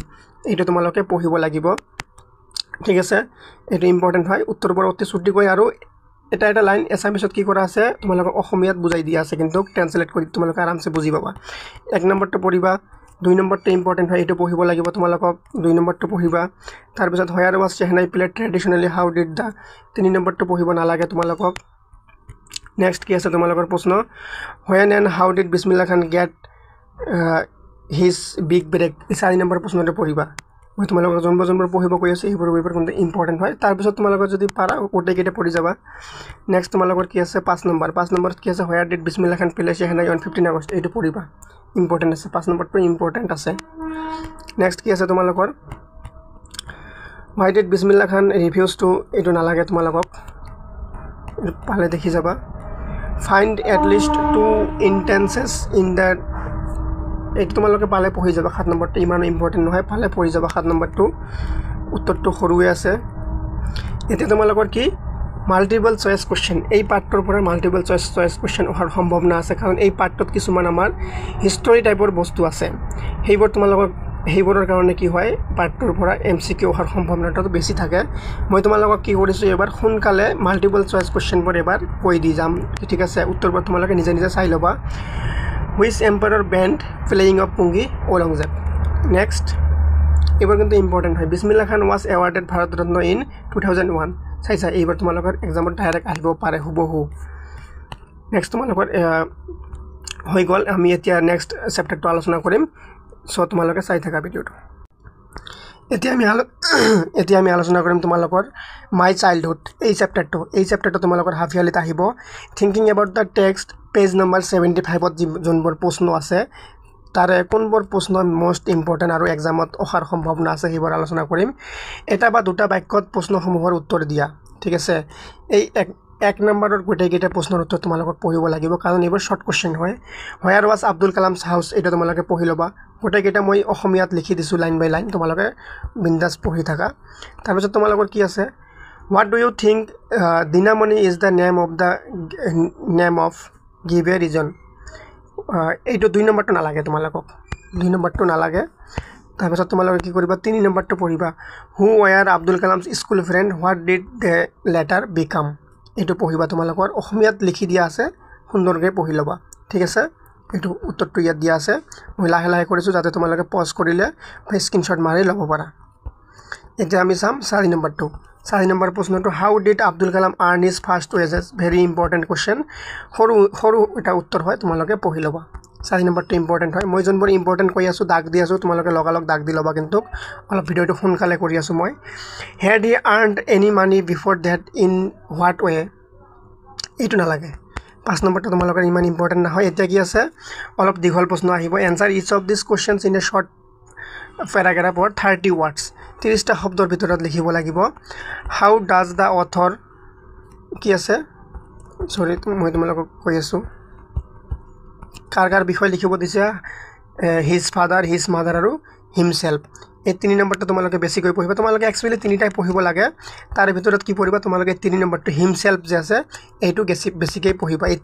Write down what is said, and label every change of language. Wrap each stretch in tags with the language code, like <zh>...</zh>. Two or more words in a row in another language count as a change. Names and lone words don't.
<as>এইটো তোমালোকে পঢ়িব লাগিব। ঠিক আছে, এইটো ইম্পৰ্টেণ্ট হয়। উত্তৰবোৰ অতি চুটিকৈ আৰু এটা লাইন এছামিছত কি কৰা আছে তোমালোকক অসমীয়াত বুজাই দিয়া আছে, কিন্তু ট্ৰান্সলেট কৰি তোমালোকে আৰামছে বুজি পাবা। 1 নম্বৰটো পঢ়িবা, 2 নম্বৰটো ইম্পৰ্টেণ্ট হয়, এইটো পঢ়িব লাগিব তোমালোকক। 2 নম্বৰটো পঢ়িবা। তাৰপিছত</as> <en>where was shehnai played traditionally, how did the.</en> <as>3 নম্বৰটো পঢ়িব নালাগে তোমালোকক। নেক্সট কি আছে তোমালোকৰ প্ৰশ্ন,</as> <en>when and how did Bismillah Khan get his big break.</en> <as>4 নম্বৰ প্ৰশ্নটো পঢ়িবা। মই তোমালোকক যোনবোৰ পঢ়িব কৈ আছোঁ এইবোৰ কিন্তু ইম্পৰ্টেণ্ট হয় তাৰপিছত তোমালোকৰ যদি পাৰা গোটেইকেইটা পঢ়ি যাবা নেক্সট তোমালোকৰ কি আছে 5 নম্বৰত কি আছে</as> <en>where did Bismillah Khan play shehnai on 15 August</en> <as>এইটো পঢ়িবা ইম্পৰ্টেণ্ট আছে 5 নম্বৰটো ইম্পৰ্টেণ্ট আছে নেক্সট কি আছে তোমালোকৰ</as> <en>why did Bismillah Khan refuse to</en> <as>এইটো নালাগে তোমালোকক পালে দেখি যাবা</as> <en>find at least 2 instances in the</en> <as>এইটো তোমালোকে পালে পঢ়ি যাবা 7 নম্বৰটো ইমান ইম্পৰ্টেণ্ট নহয় পালে পঢ়ি যাবা 7 নম্বৰটো উত্তৰটো সৰুৱে আছে এতিয়া তোমালোকৰ কি</as> <en>multiple choice question</en> <as>এই পাৰ্টৰ পৰা</as> <en>multiple choice question</en> <as>অহাৰ সম্ভাৱনা আছে কাৰণ এই পাৰ্টত কিছুমান আমাৰ হিষ্টৰী টাইপৰ বস্তু আছে সেইবোৰৰ কাৰণে কি হয় পাৰ্টৰ পৰা এমসিকিউ অহাৰ সম্ভাৱনাটো বেছি থাকে মই তোমালোকক কি কৰিছো এবাৰ সোনকালে</as> <en>multiple choice questions</en> <as>এবাৰ কৈ দি যাম ঠিক আছে উত্তৰবোৰ তোমালোকে নিজে নিজে চাই ল'বা</as> <en>which emperor banned playing of pungi Aurangzeb next</en> <as>এবাৰ কিন্তু ইম্পৰ্টেন্ট হয়</as> <en>Bismillah Khan was awarded Bharat Ratna in 2001</en> <as>চাইছা এইবাৰ তোমালোকৰ এক্সামত ডাইৰেক্ট আহিব পাৰে হুবহু নেক্সট তোমালোকৰ হৈ গল আমি এতিয়া নেক্সট চেপ্টাৰটো আলোচনা কৰিম সো তোমালোকে চাই থাকা ভিডিওটো এতিয়া আমি আলোচনা কৰিম তোমালোকৰ মাই চাইল্ডহুড এই চেপ্টাৰটো তোমালোকৰ</as> <en>half yearly</en> <as>আহিব</as> <en>thinking about the text page number</en> <as>75 ত যোনবোৰ প্ৰশ্ন আছে তাৰে কোনবোৰ প্ৰশ্ন</as> <en>most important</en> <as>আৰু এক্সামত অহাৰ সম্ভাৱনা আছে সেইবোৰ আলোচনা কৰিম এটা বা দুটা বাক্যত প্ৰশ্নসমূহৰ উত্তৰ দিয়া ঠিক আছে এই এক নম্বৰৰ গোটেইকেইটা প্ৰশ্নৰ উত্তৰ তোমালোকক পঢ়িব লাগিব কাৰণ এইবোৰ</as> <en>short question</en> <as>হয়</as> <en>where was Abdul Kalam's house</en> <as>এটা তোমালোকে পঢ়ি ল'বা গোটেইকেইটা মই অসমীয়াত লিখি দিছো</as> <en>line by line</en> <as>তোমালোকে বিন্দাস পঢ়ি থাকা তাৰপিছত তোমালোকৰ কি আছে</as> <en>what do you think dinamoni is the name of give a reason</en> <as>এইটো 2 নম্বৰটো নালাগে তোমালোকক 2 নম্বৰটো নালাগে তাৰপিছত তোমালোকে কি কৰিবা 3 নম্বৰটো পঢ়িবা</as> <en>who were Abdul Kalam's school friends what did they later become</en> <as>এইটো পঢ়িবা তোমালোকৰ অসমীয়াত লিখি দিয়া আছে সুন্দৰকৈ পঢ়ি ল'বা ঠিক আছে এইটো উত্তৰটো ইয়াত দিয়া আছে মই লাহে লাহে কৰিছো যাতে তোমালোকে পজ কৰিলে স্ক্ৰিনশ্বট মাৰি ল'ব পাৰা এতিয়া আমি চাম 4 নম্বৰটো 4 নম্বৰ প্ৰশ্নটো</as> <en>how did Abdul Kalam earn his first wages very important question</en> <as>সৰু এটা উত্তৰ হয় তোমালোকে পঢ়ি ল'বা 4 নম্বৰটো ইম্পৰ্টেন্ট হয় মই যোনবোৰ ইম্পৰ্টেন্ট কৈ আছো দাগ দি আছো তোমালোকে লগালগ দাগ দি ল'বা কিন্তু অলপ ভিডিওটো সোনকালে কৰি আছো মই</as> <en>had he earned any money before that in what way</en> <as>এইটো নালাগে 5 নম্বৰটো তোমালোকৰ ইমান ইম্পৰ্টেন্ট নহয় এতিয়া কি আছে অলপ দীঘল প্ৰশ্ন আহিব</as> <en>answer each of these questions in a short paragraph of 30 words</en> <as>30টা শব্দৰ ভিতৰত লিখিব লাগিব</as> <en>how does the author</en> <as>কি আছে সৰি মই তোমালোকক কৈ আছো কাৰ বিষয় লিখিব দিছে</as> <en>his father his mother</en> <as>আৰু হিমসেলফ এই 3 নম্বৰটো তোমালোকে বেছিকৈ পঢ়িবা তোমালোকে এক্চুয়ালি 3টাই পঢ়িব লাগে তাৰ ভিতৰত কি পঢ়িবা তোমালোকে 3 নম্বৰটো হিমসেলফ যে আছে এইটো বেছিকৈ পঢ়িবা</as>